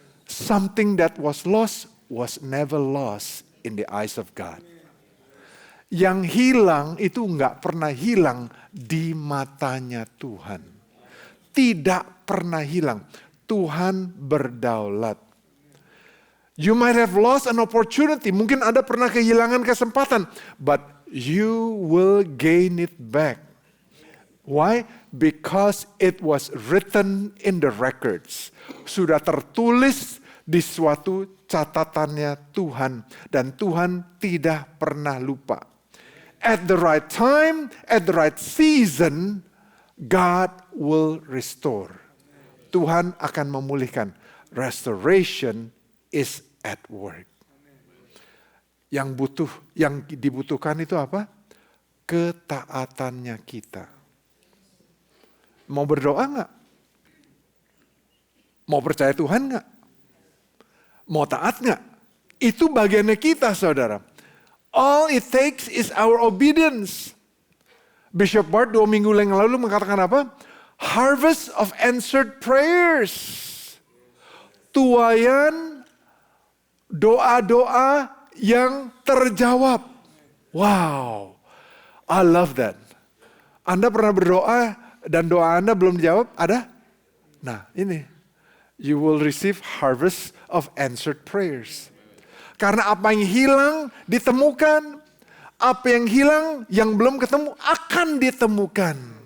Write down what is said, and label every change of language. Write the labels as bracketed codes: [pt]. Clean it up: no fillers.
[en] Something that was lost was never lost in the eyes of God. [id] Yang hilang itu nggak pernah hilang di matanya Tuhan. Tidak pernah hilang. Tuhan berdaulat. [en] You might have lost an opportunity. [id] Mungkin Anda pernah kehilangan kesempatan. [en] But you will gain it back. Why? Because it was written in the records. [id] Sudah tertulis di suatu catatannya Tuhan. Dan Tuhan tidak pernah lupa. [en] At the right time, at the right season, God will restore. [id] Tuhan akan memulihkan. [en] Restoration is at work. [id] Yang dibutuhkan itu apa? Ketaatannya kita. Mau berdoa nggak? Mau percaya Tuhan nggak? Mau taat nggak? Itu bagiannya kita, saudara. [en] All it takes is our obedience. Bishop Bart [id] 2 minggu yang lalu mengatakan apa? [en] Harvest of answered prayers. [id] Tuaian doa-doa yang terjawab. [en] Wow, I love that. [id] Anda pernah berdoa dan doa Anda belum dijawab? Ada? Nah ini, [en] you will receive harvest of answered prayers. [id] Karena apa yang hilang ditemukan, apa yang hilang yang belum ketemu akan ditemukan.